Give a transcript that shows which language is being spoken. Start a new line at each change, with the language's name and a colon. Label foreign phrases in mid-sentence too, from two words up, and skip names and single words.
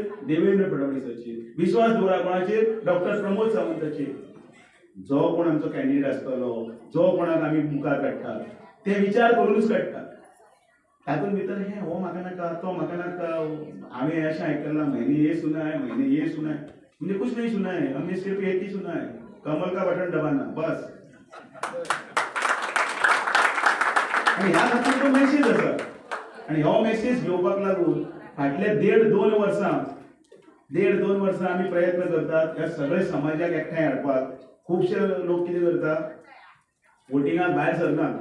Konkani: देवेंद्र फडणवीसाचेर. विश्वास दवरा कोणाचेर? डॉक्टर प्रमोद सावंताचेर. जो कोण आमचो कॅन्डिडेट आसतलो, जो कोणाक आमी मुखार काडटा, ते विचार करूनच काडटा. तातूंत भितर हे हो म्हाका नाका, तो म्हाका नाका, हांवें अशें आयकलां
Hindi: म्हयने ये सुना है, म्हयने ये सुना है. म्हणजे कुछ नहीं सुना है, हमने सिर्फ एक ही सुना है, कमल का बटन दबाना बस.
Konkani: आणि ह्या खातीर तो मेसेज आसा. आणि हो मेसेज घेवपाक लागून फाटल्या 1.5-2 वर्सां 1.5-2 वर्सां आमी प्रयत्न करतात ह्या सगळे समाजाक एकठांय हाडपाक. खुबशे लोक कितें करतात, वोटिंगाक भायर सरनात.